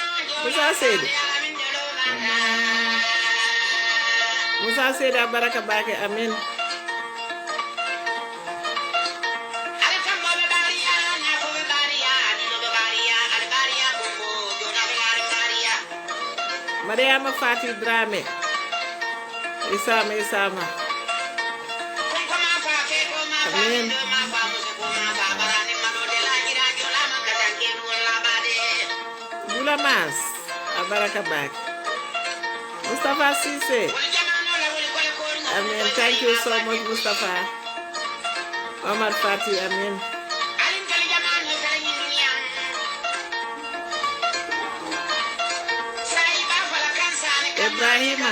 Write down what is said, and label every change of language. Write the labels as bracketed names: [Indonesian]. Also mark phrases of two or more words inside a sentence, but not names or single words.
[Mandingo] Musa Seydi Baraka Bake amin. Mariama Fati Drame. Isama. Amin. Mas Abaraka Bake. Mustafa Sise. Amen. [English] Thank you so much, Mustafa. [Mandingo] Omar Fati, amen. Ibrahima.